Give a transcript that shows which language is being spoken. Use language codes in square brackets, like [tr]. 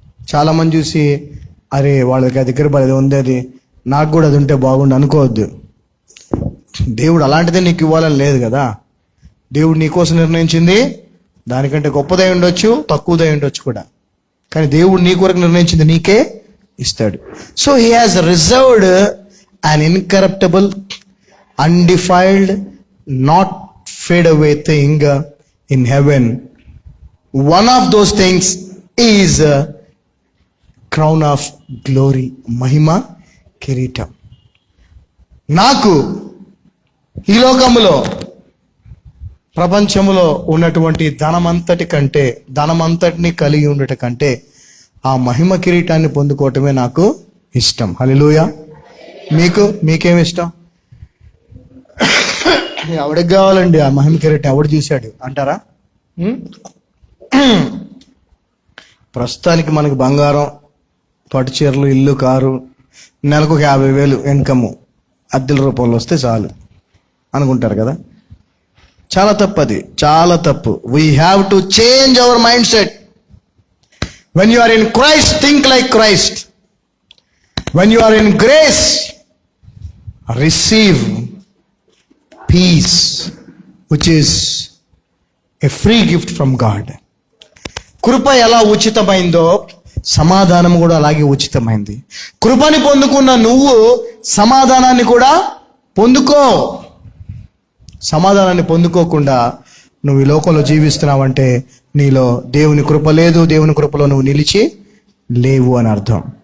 [te] చాలామంది చూసి, అరే వాళ్ళకి ఆ దగ్గర అది ఉంది, అది నాకు కూడా అది ఉంటే బాగుండు అనుకోవద్దు. దేవుడు అలాంటిదే నీకు ఇవ్వాలని లేదు కదా. దేవుడు నీకోసం నిర్ణయించింది దానికంటే గొప్పదై ఉండొచ్చు, తక్కువదై ఉండొచ్చు కూడా, కానీ దేవుడు నీ కొరకు నిర్ణయించింది నీకే ఇస్తాడు. [en] So he has reserved an incorruptible, undefiled, not fade away thing in heaven. One of those things is crown of glory, [te] mahima కిరీటం. నాకు ఈ లోకములో, ప్రపంచములో ఉన్నటువంటి ధనమంతటిని కలిగి ఉండట కంటే ఆ మహిమ కిరీటాన్ని పొందుకోవటమే నాకు ఇష్టం. హల్లెలూయా. మీకేమి ఇష్టం? ఎవడికి కావాలండి ఆ మహిమ కిరీటం? ఎవడు చూశాడు అంటారా? ప్రస్తుతానికి మనకు బంగారం, పట్టు చీరలు, ఇల్లు, కారు, నెలకు 50,000 ఇన్కమ్ అద్దెల రూపంలో వస్తే చాలు అనుకుంటారు కదా. చాలా తప్పు, అది చాలా తప్పు. [en] We have to change our mind set. When you are in Christ, think like Christ. When you are in grace, receive peace, which is a free gift from God. [te] కృప ఎలా ఉచితమైందో సమాధానం కూడా అలాగే ఉచితమైంది. కృపని పొందుకున్న నువ్వు సమాధానాన్ని కూడా పొందుకో. సమాధానాన్ని పొందుకోకుండా నువ్వు ఈ లోకంలో జీవిస్తున్నావంటే నీలో దేవుని కృప లేదు, దేవుని కృపలో నువ్వు నిలిచి లేవు అని అర్థం.